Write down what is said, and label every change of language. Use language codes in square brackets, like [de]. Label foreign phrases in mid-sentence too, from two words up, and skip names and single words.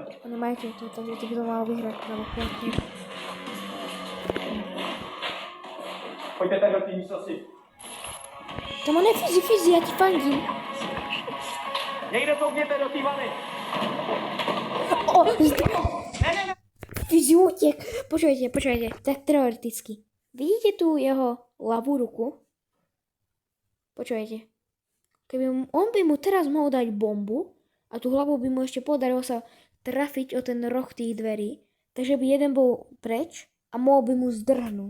[cs] A nemají to, takže ty by to mal vyhrát. Pojďte tak do té místnosti. Tam on je Fizzy, já ti fandím. Někde koukněte do té vany. O, Fizzy utěk. [sk] Počujete, tak teoreticky. Vidíte tu jeho ľavú ruku? Počujete. On by mu teraz mohol dať bombu a tú hlavu by mu ešte podarilo sa trafiť o ten roh tých dverí, takže by jeden bol preč a mohol by mu zdrhnúť.